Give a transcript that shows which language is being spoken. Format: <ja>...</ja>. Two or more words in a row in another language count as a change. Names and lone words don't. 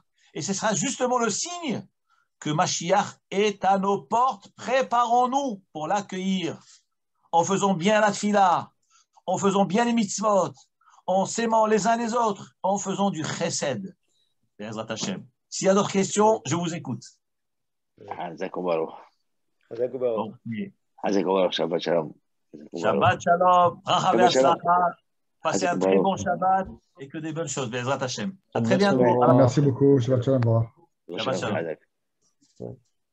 <fr>Et ce sera justement le signe que Mashiach est à nos portes. Préparons-nous pour l'accueillir. En faisant bien la tfila, en faisant bien les mitzvot, en s'aimant les uns les autres, en faisant du chesed. S'il y a d'autres questions, je vous écoute.</fr> <he>שבת שלום. שבת שלום.</he> <fr>Passez un très bon Shabbat et que des bonnes choses.</fr> <he>בעזרת השם.</he> <fr>À très bientôt. Merci beaucoup.</fr> <he>שבת שלום. שבת שלום.</he>